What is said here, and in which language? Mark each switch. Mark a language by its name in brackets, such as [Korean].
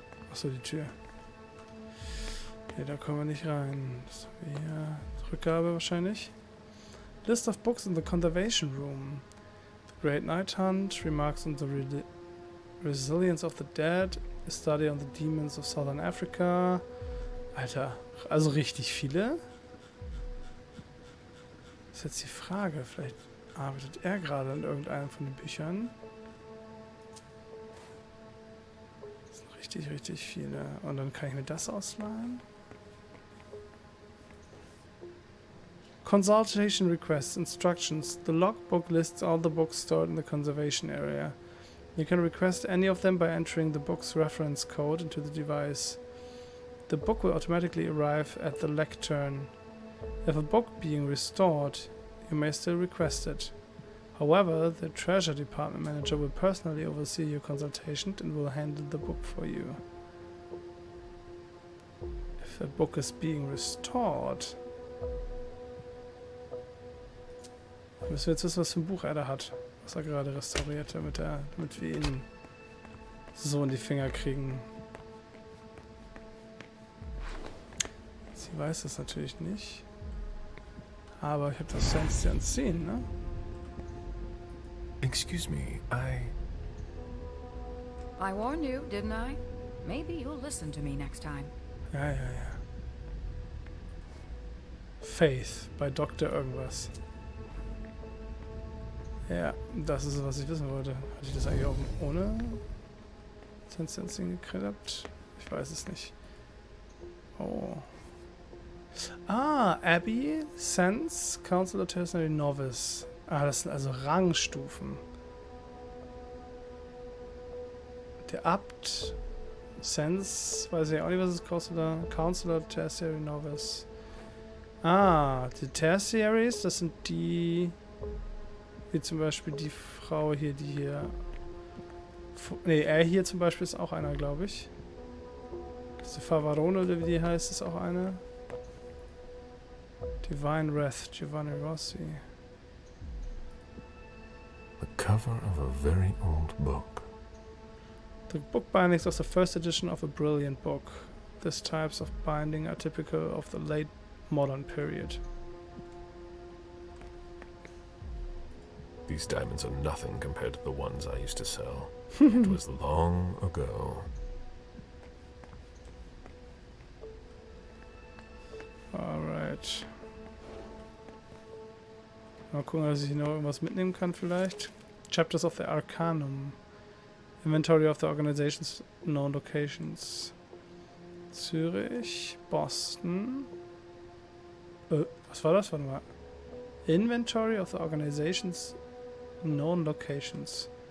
[German] Achso, die Tür. Ne, da kommen wir nicht rein. Das haben wir hier. Rückgabe wahrscheinlich. [English] List of books in the conservation room. The Great Night Hunt, remarks on the resilience of the dead, a study on the demons of Southern Africa. [German] Alter, also richtig viele. Das ist jetzt die Frage. Vielleicht arbeitet er gerade an irgendeinem von den Büchern. Das sind richtig, richtig viele. Und dann kann ich mir das ausleihen. [English] Consultation requests, instructions. The logbook lists all the books stored in the conservation area. You can request any of them by entering the book's reference code into the device. The book will automatically arrive at the lectern. If a book being restored, you may still request it. However, the treasure department manager will personally oversee your consultation and will handle the book for you. If a book is being restored... [German] Müssen wir jetzt wissen, was für ein Buch er da hat, was er gerade restauriert, damit wir ihn so in die Finger kriegen. Sie weiß das natürlich nicht. Aber ich habe das Sense ja Unseen, ne? [English] Excuse me, I warned you, didn't I? Maybe you'll listen to me next time. [German] Ja. Faith bei Dr. Irgendwas. Ja, das ist es, was ich wissen wollte. Hatte ich das eigentlich auch ohne Sense Unseen gekriegt? Ich weiß es nicht. Oh. [English] Ah, Abbey, Sense, Counselor, Tertiary, Novice. [German] Ah, das sind also Rangstufen. Der Abt, Sense, weiß ich auch nicht, was es kostet. [English] Counselor, Tertiary, Novice. [German] Ah, die Tertiaries, das sind die... Wie zum Beispiel die Frau hier, die hier... Ne, er hier zum Beispiel ist auch einer, glaube ich. Diese Favarone, oder wie die heißt, ist auch eine. [English] Divine Wrath, Giovanni Rossi. the cover of a very old book. The book bindings of the first edition of a brilliant book. These types of binding are typical of the late modern period. These diamonds are nothing compared to the ones I used to sell. It was long ago. Alright. [German] Mal gucken, dass ich noch irgendwas mitnehmen kann vielleicht. [English] Chapters of the Arcanum. Inventory of the organization's known locations. Zürich, Boston. [German] Was war das? Warte mal. [English] Inventory of the organization's known locations.